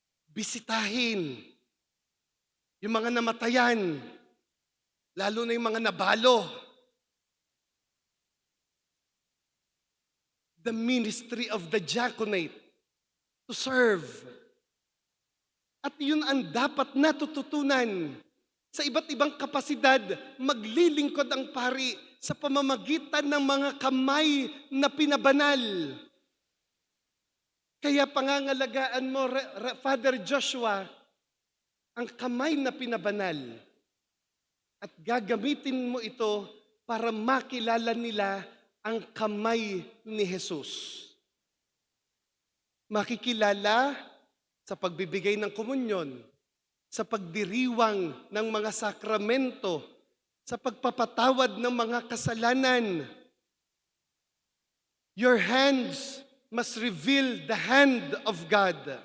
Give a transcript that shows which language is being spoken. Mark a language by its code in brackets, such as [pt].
[tl] Bisitahin yung mga namatayan, lalo na yung mga nabalo. [en] The ministry of the diaconate to serve. [tl] At yun ang dapat natututunan. Sa iba't ibang kapasidad, maglilingkod ang pari sa pamamagitan ng mga kamay na pinabanal. Kaya pangangalagaan mo, Father Joshua, ang kamay na pinabanal. At gagamitin mo ito para makilala nila ang kamay ni Jesus. Makikilala sa pagbibigay ng komunyon, sa pagdiriwang ng mga sakramento, sa pagpapatawad ng mga kasalanan. [en] Your hands must reveal the hand of God.